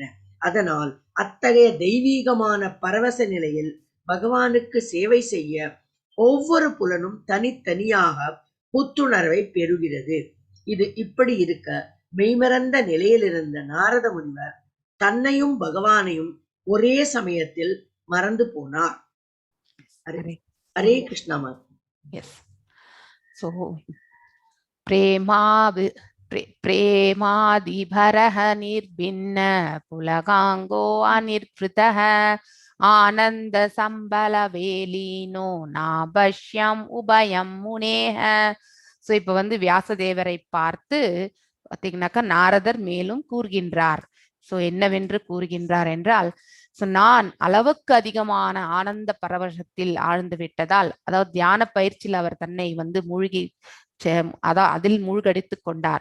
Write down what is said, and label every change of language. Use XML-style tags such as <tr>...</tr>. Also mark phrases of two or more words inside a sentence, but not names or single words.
<ta>அதனால் அத்தகைய தெய்வீகமான பரவச நிலையில் பகவானுக்கு சேவை செய்ய ஒவ்வொரு புலனும் தனித்தனியாக புத்துணர்வை பெறுகிறது. இது இப்படி இருக்க மெய்மறந்த நிலையிலிருந்த நாரத முனிவர் தன்னையும் பகவானையும் ஒரே சமயத்தில் மறந்து போனார். ஹரே கிருஷ்ணா.</ta> <en>Yes. So,</en> <sa>प्रेमादिभरः निर्भिन्न पुलगाङ्गो अनिर्वृतः आनन्द सम्प्लवेलीनो नापश्यम् उभयं मुने.</sa> <ta>ஸோ இப்போ வியாசதேவரை பார்த்து பார்த்தீங்கன்னாக்கா நாரதர் மேலும் கூறுகின்றார். ஸோ என்னவென்று கூறுகின்றார் என்றால், நான் அளவுக்கு அதிகமான ஆனந்த பரவசத்தில் ஆழ்ந்து விட்டதால், அதாவது தியான பயிற்சியில் அவர் தன்னை மூழ்கி அதில் மூழ்கடித்து கொண்டார்.</ta>